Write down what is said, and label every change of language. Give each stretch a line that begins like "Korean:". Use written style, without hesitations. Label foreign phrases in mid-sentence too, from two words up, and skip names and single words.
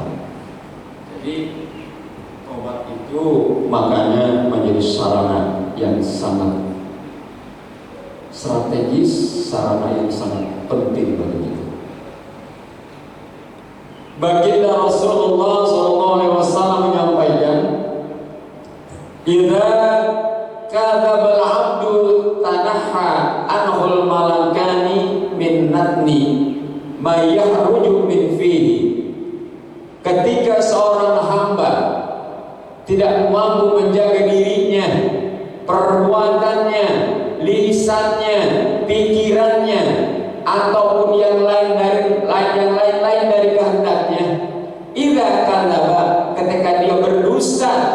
Indonesian: Jadi taubat itu makanya menjadi sarana yang sangat strategis, sarana yang sangat penting bagi kita. Baginda Rasulullah SAW menyampaikan,
Arabic: "إذا كذب العبد تباعد عنه الملكان من نتن ما يخرج من فيه."
Indonesian: Ketika seorang hamba tidak mampu menjaga dirinya, perbuatannya, lisannya, pikirannya, ataupun yang lain dari kehendaknya,
Arabic: إذا كذب,
Indonesian: ketika dia berdusta,